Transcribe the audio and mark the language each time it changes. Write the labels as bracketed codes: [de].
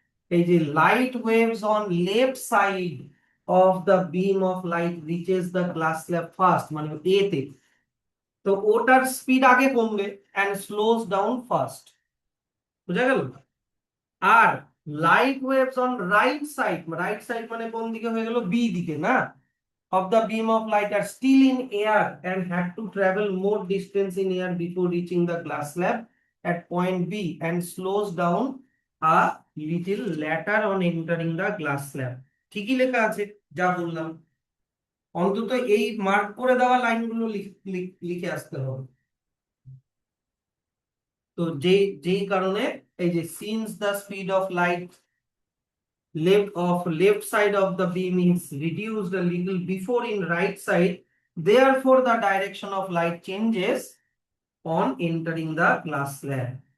[en] এই যে light waves on left side of the beam of light reaches the glass slab first, [bn] মানে এ তে, তো ওটার স্পিড আগে কমবে [en] and slows down first, [bn] বুঝা গেল। আর [en] light waves on right side, [bn] right side মানে কোন দিকে হয়ে গেল, বি দিকে না, [en] of the beam of light are still in air and had to travel more distance in air before reaching the glass slab at point B and slows down a little later on entering the glass slab. [bn] ঠিকই লেখা আছে যা বললাম, অন্তত এই mark করে দেওয়া লাইনগুলো লিখে আসতে হবে। তো যেই কারণে এই যে [en] since the speed of light left side of the beam is reduced a little before in right side, therefore the direction of light changes on entering the glass slab.